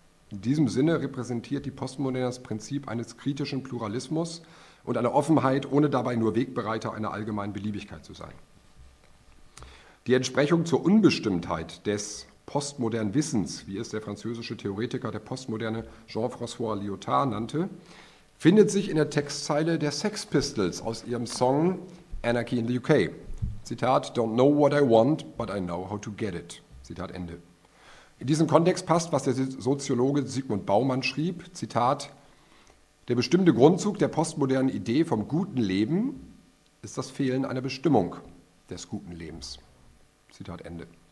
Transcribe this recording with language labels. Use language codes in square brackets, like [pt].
[de] In diesem Sinne repräsentiert die Postmoderne das Prinzip eines kritischen Pluralismus und einer Offenheit, ohne dabei nur Wegbereiter einer allgemeinen Beliebigkeit zu sein. Die Entsprechung zur Unbestimmtheit des postmodernen Wissens, wie es der französische Theoretiker der Postmoderne Jean-François Lyotard nannte, findet sich in der Textzeile der Sex Pistols aus ihrem Song Anarchy in the UK. [en] Zitat, don't know what I want, but I know how to get it. [de] Zitat Ende. In diesem Kontext passt, was der Soziologe Sigmund Baumann schrieb. Zitat, der bestimmte Grundzug der postmodernen Idee vom guten Leben ist das Fehlen einer Bestimmung des guten Lebens. Zitat Ende.